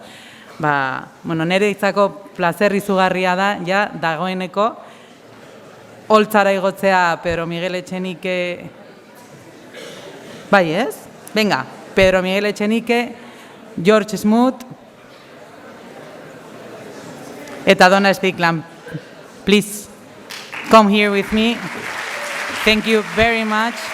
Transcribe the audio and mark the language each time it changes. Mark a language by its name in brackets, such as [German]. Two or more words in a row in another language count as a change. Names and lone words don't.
[Basque] Nire itzako plazer izugarria da, ja, dagoeneko, holtzara igotzea Pedro Miguel Etxenike, bai ez? Venga, Pedro Miguel Etxenike, George Smoot eta Donna Strickland. [English] Please come here with me. Thank you very much.